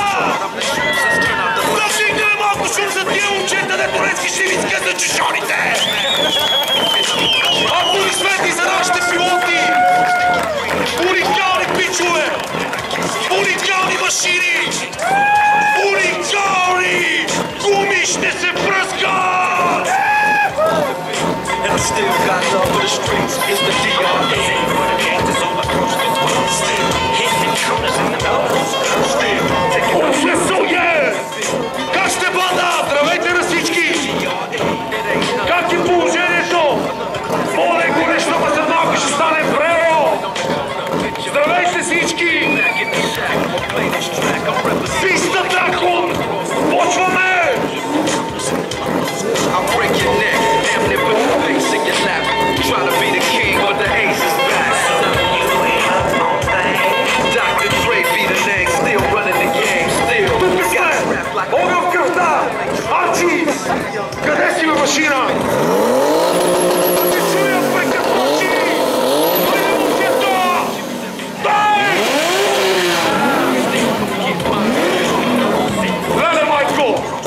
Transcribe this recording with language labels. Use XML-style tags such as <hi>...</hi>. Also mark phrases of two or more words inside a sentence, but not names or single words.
<bg>Държите малко шум за тия момчета, дето резки ще ви скъсат чешоните! Аплодисменти за нашите пилоти! Уникални пичове! Уникални машини! Уникални! Гуми ще се пръскат!</bg> <en>And I still got love for the streets. It's the DRA. It's all across the world. Still hitting corners in the nose. Still taking</en> <bg>Как сте, банда? Здравейте на всички! Как е положението? По-леко нещо, ама за малко ще стане време! Здравейте всички! Писта Дракон! Почваме!</bg> <en>I'll break your neck, damn near put the face in your lap. Try to be the king, but the ace is back. Dr. Dre be the name, still running the game, still.</en> <bg>Огън в кръвта! Арчи! Къде си, бе, машина? Да ти чуя, пека прочи! Хайде, момчето! Дай! Леле, майко!</bg>